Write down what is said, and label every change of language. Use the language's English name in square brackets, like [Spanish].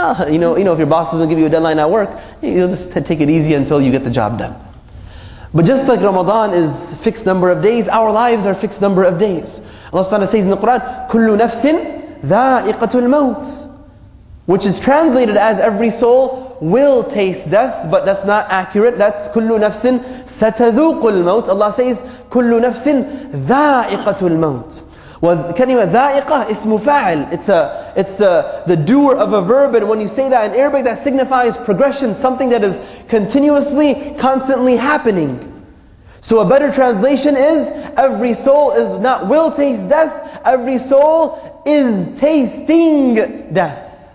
[English] You know, if your boss doesn't give you a deadline at work, you'll just take it easy until you get the job done. But just like Ramadan is fixed number of days, our lives are fixed number of days. Allah Subhanahu wa Ta'ala says in the Quran, [Arabic] كُلُّ نَفْسٍ ذَائِقَةُ الْمَوْتِ, [English] which is translated as every soul will taste death, but that's not accurate. [Arabic] That's كُلُّ نَفْسٍ سَتَذُوقُ الْمَوْتِ. [English] Allah says, [Arabic] كُلُّ نَفْسٍ ذَائِقَةُ الْمَوْتِ. وَكَلِمَةَ ذَائِقَةِ اسم فاعل. [English] It's the doer of a verb, and when you say that in Arabic, that signifies progression, something that is continuously, constantly happening. So a better translation is, every soul is not will taste death, every soul is tasting death.